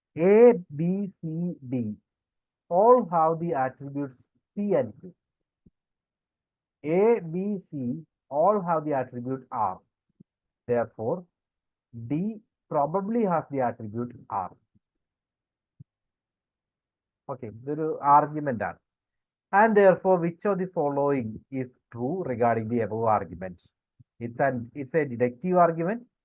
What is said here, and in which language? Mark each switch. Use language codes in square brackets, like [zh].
[en] A B C D all have the attributes P and Q. A, B, C all have the attribute R. Therefore, D probably has the attribute R. [ml] Okay, ഇതൊരു argument ആണ്. [en] And therefore, which of the following is true regarding the above argument? It's a deductive argument.